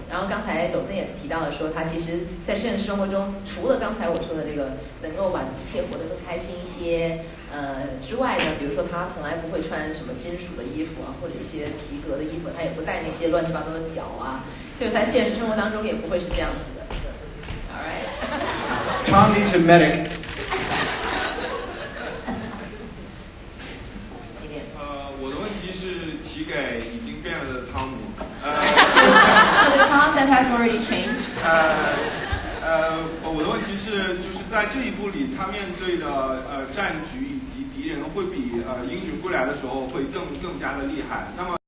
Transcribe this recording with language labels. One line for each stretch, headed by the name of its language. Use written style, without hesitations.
Chinese: 然后刚才抖森也提到了说，他其实在现实生活中，除了刚才我说的这个能够把一切活得更开心一些，之外呢，比如说他从来不会穿什么金属的衣服啊，或者一些皮革的衣服，他也不戴那些乱七八糟的角啊。就是在现实生活当中也不会是这样子的。
English: All right. Tom needs a medic.
Chinese: 我的问题是提给已经变了的汤姆。
English: So the Tom that has already changed.
Chinese: 我的问题是，就是在这一部里，他面对的战局以及敌人会比英雄归来的时候会更加的厉害。那么。